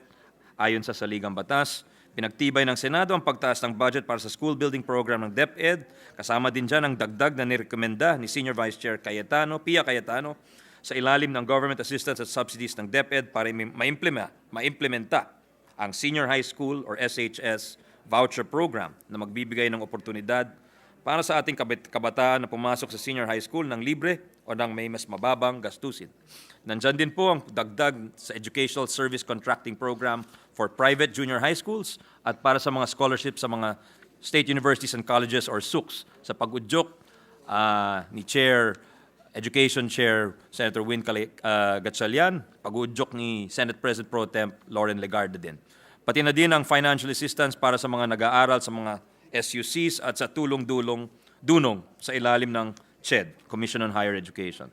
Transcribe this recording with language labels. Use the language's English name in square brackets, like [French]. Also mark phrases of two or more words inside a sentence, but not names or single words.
[Filipino] Ayon sa Saligang Batas, pinagtibay ng Senado ang pagtaas ng budget para sa [English] school building program [Filipino] ng DepEd, kasama din dyan ang dagdag na nirekomenda ni Senior Vice Chair Pia Cayetano sa ilalim ng [English] government assistance [Filipino] at subsidies ng DepEd para maimplementa ang [English] Senior High School or SHS voucher program [Filipino] na magbibigay ng oportunidad para sa ating kabataan na pumasok sa [English] senior high school [Filipino] ng libre o ng may mas mababang gastusin. Nandyan din po ang dagdag sa [English] Educational Service Contracting Program for private junior high schools [Filipino] at para sa mga scholarships sa mga [English] state universities and colleges or SUCs [Filipino] sa pag-udyok ni Education Chair Senator Win Gatchalian, pag-udyok ni Senate President Pro Temp Lauren Legarda din. Pati na din ang [English] financial assistance [Filipino] para sa mga nag-aaral sa mga SUCs at sa tulong-dunong sa ilalim ng CHED, Commission on Higher Education.